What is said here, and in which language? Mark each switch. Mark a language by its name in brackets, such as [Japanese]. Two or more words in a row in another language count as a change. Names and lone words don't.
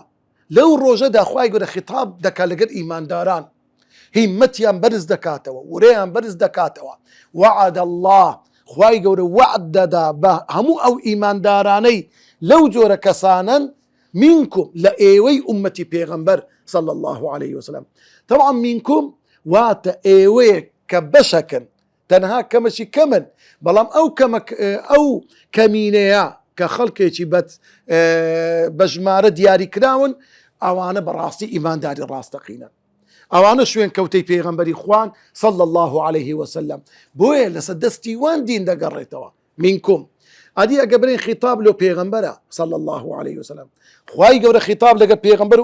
[Central Kurdish] لەو ڕۆژەدا خوای گەورە خیتاب دەکات لەگەر ئیمانداران هیممەتیان بەرز دەکاتەوە وڕێیان بەرز دەکاتەوە [Arabic] وعد الله [Central Kurdish] خوای گەورە وعد دەدا بە هەموو ئەو ئیماندارانەی لەو جۆرە کەسانن منکم لە ئێوەی ئومەتی پێغەمبەر [Arabic] صلی الله عليه وسلم طبعا منکم [Central Kurdish] واتە ئێوەیە کە بەشەکن تەنها کەمەشی کەمن بەڵام ئەو کەمینەیە کە خەڵکێکی بە ژمارە دیاری کراون ئەوانە بەڕاستی ئیمانداری ڕاستەقینە ئەوانە شوێن کەوتەی پێغەمبەری خوان [Arabic] صلی الله عليه وسلم [Central Kurdish] بۆیە لەسەر دەستی وان دین دەگەڕێتەوە منکم ئەدی ئەگە بڵێن خیتاب لۆ پێغەمبەرە [Arabic] صلی الله عليه وسلم [Central Kurdish] خوای گەورە خیتاب لەگەر پێغەمبەر و